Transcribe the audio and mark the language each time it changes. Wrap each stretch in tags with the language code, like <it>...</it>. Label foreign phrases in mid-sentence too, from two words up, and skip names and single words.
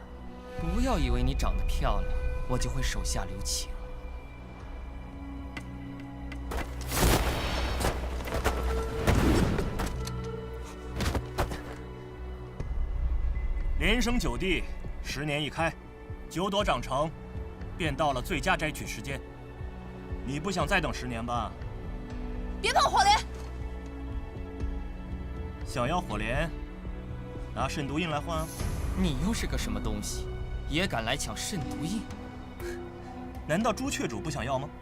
<zh>不要以为你长得漂亮，我就会手下留情。连升9地，10年一開，9朵長成，便到了最佳摘取時間。你不想再等10年吧？別碰火蓮！想要火蓮，拿慎獨印來換啊！你又是個什麼東西，也敢來搶慎獨印？難道朱雀主不想要嗎？</zh>